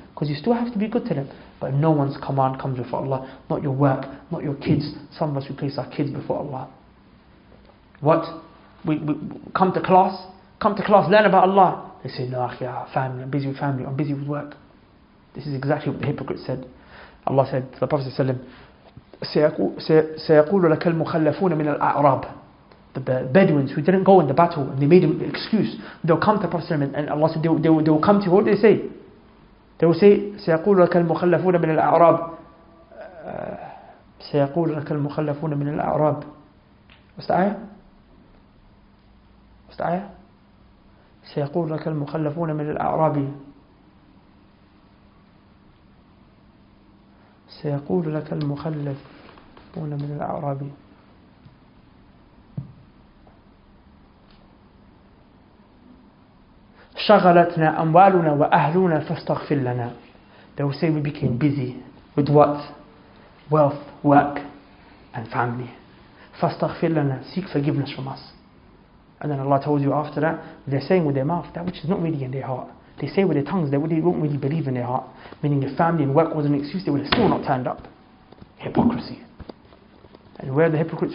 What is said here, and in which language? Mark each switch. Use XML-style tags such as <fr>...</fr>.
<en>Because you still have to be good to them. But no one's command comes before Allah. Not your work, not your kids. Some of us, we place our kids before Allah. What? We come to class, learn about Allah. They say, no, family, I'm busy with family, I'm busy with work. This is exactly what the hypocrite said. Allah said to the Prophet ﷺ,</en> <ar>سيقول لك المخلفون من الأعراب.</ar> <en>The Bedouins who didn't go in the battle and they made an excuse, they'll come to the Prophet ﷺ and Allah said they will come to you. What do they say? They will say</en> <ar>سيقول لك المخلفون من الأعراب سيقول لك المخلفون من الأعراب.</ar> <en>What's the ayah? What's the ayah?</en> <ar>سيقول لك المخلفون من الأعراب سيقول لك المخلفون من الأعراب شغلتنا أموالنا وأهلنا فاستغفر لنا.</ar> <en>They will say we became busy with what? Wealth, work and family.</en> <ar>فاستغفر لنا.</ar> <en>Seek forgiveness from us. And then Allah tells you after that, they're saying with their mouth that which is not really in their heart. They say with their tongues that they won't really believe in their heart. Meaning if family and work was an excuse, they would have still not turned up. Hypocrisy. And where are the hypocrites?</en>